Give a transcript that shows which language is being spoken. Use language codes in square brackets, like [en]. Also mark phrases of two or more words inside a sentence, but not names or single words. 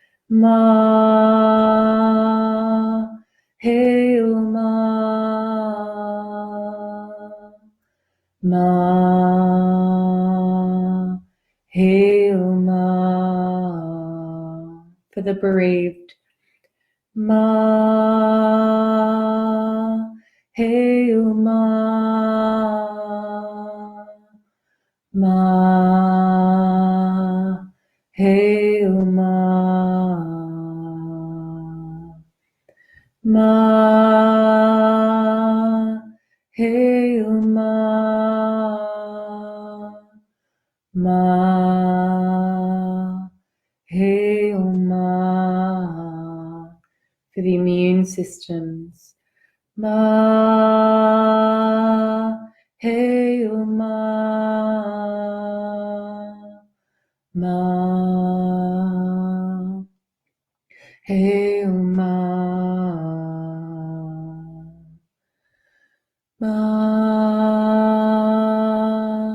[en] Ma. Hail Ma. Ma. Hail Ma. For the bereaved. Ma. Hail Ma. Ma. Hail Ma. Ma. Hail Ma. Ma. Hail Ma. For the immune systems. Ma. Hail Ma. Ma. Hail Ma. Ma.